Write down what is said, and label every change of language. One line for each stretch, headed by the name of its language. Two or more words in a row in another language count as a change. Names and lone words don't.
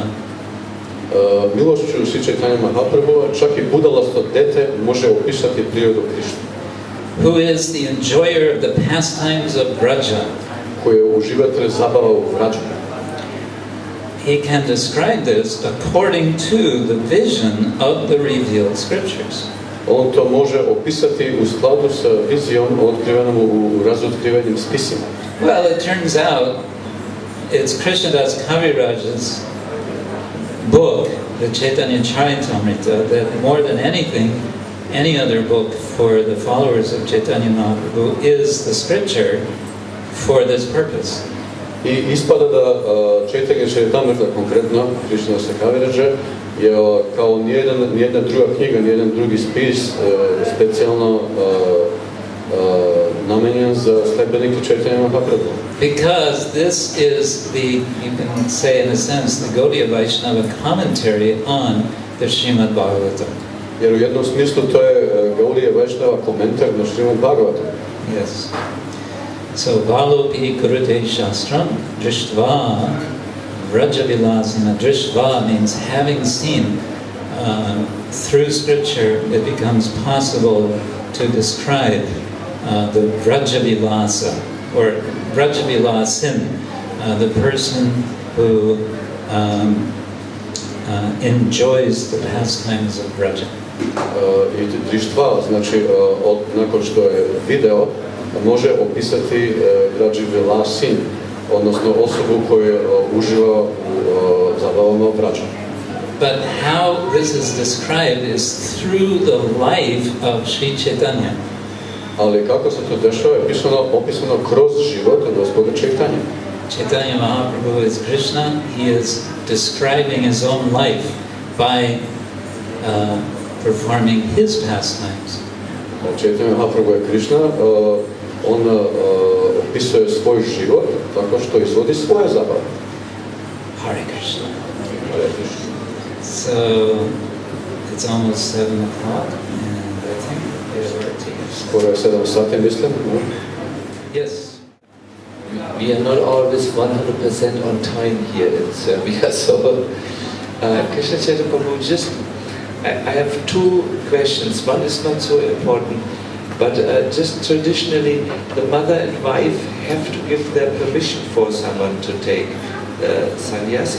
Serbian: Milošću Sri Chaitanya Mahaprabhu, čak i budalasto dete može opisati prirodu Krishna.
English: Who is the enjoyer of the pastimes of Vraja?
Serbian: Koji je uživatelj zabava u Vrađu.
English: He can describe this according to the vision of the revealed scriptures.
Serbian: On to može opisati u skladu sa vizijom otkrivenom u razotkrivenim spisima.
English: Well, it turns out it's Krishnadas Kaviraj's book, the Chaitanya Charitamrita, that more than anything, any other book for the followers of Chaitanya Mahaprabhu is the scripture for this purpose.
Serbian: I ispada da Chaitanya Charitamrita, konkretno Krishnadas Kaviraja, je kao nijedna druga knjiga, nijedan drugi spis specijalno namenjen za sledbenike Chaitanya Mahaprabhu.
English: Because this is the, you can say in a sense, the Gaudiya Vaishnava commentary on the Srimad Bhagavatam.
Serbian: Jer u jednom smislu to je Gaudiya Vaishnava komentar na Srimad Bhagavatam.
English: Yes.
Sanskrit: So, Valopi Kurute Shastram Drishtva Vrajavilasina.
English: Drishtva means having seen. Through scripture, it becomes possible to describe the Vrajavilasa, or Vrajavilasin, the person who enjoys the pastimes of Vraja.
Serbian: I Drištva, znači nakon što je video, može opisati Vrajavilasin, odnosno osobu koja uživa u zabavama Vrađa.
English: But how this is described is through the life of Sri Chaitanya.
Serbian: Ali kako se to dešava je opisano kroz život Gospoda Chaitanya.
English: Chaitanya Mahaprabhu is Krishna. He is describing his own life by performing his pastimes.
Serbian: Chaitanya Mahaprabhu je Krishna. On opisuje svoj život tako što izvodi svoje zabave.
Sanskrit: Hare Krishna. Hare Krishna.
English: So it's almost 7 o'clock, and I think there's our tea.
Serbian: Skoro je 7 sati, mislim.
English: No? Yes. We are not always 100% on time here in Serbia, so Krishna Kshetra Prabhu, just I have two questions. One is not so important, but just traditionally, the mother and wife have to give their permission for someone to take sannyas.